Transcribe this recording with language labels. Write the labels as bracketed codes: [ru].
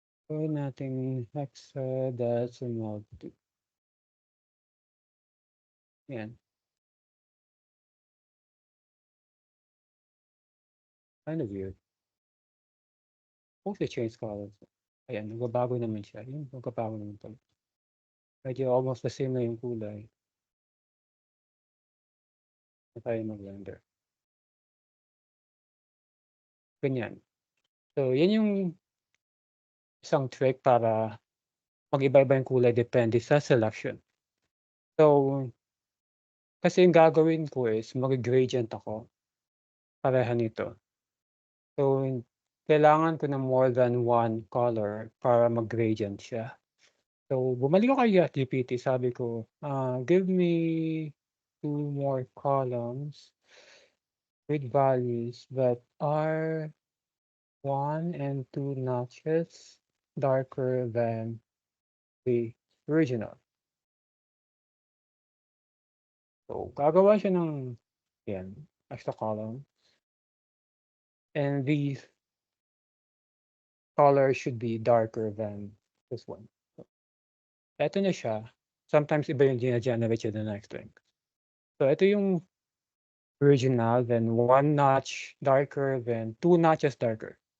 [tl] Gawin natin hexadecimal 2. Yan. [en] Kind of weird. Supposed to change colors. [tl] Ayan, nagbabago naman siya. Yun, nagbabago naman pala. Medyo [en] almost the same [tl] na yung kulay. Na tayo mag-render. Ganyan. So, yan yung isang trick para mag-iba-iba yung kulay depende sa selection. So, kasi yung gagawin ko is mag-gradient ako. Pareha nito. So, kailangan ko ng more than one color para mag-gradient siya. So, bumalik ako kay ChatGPT. Sabi ko, [en] give me 2 more columns with values that are 1 and 2 notches darker than the original. [tl] So, gagawa siya ng yan, extra column. [en] And these colors should be darker than this one. [tl] So, eto na siya. Sometimes iba yung gina-generate siya [en] the next thing. So, ito yung original, then 1 notch darker, then 2 notches darker.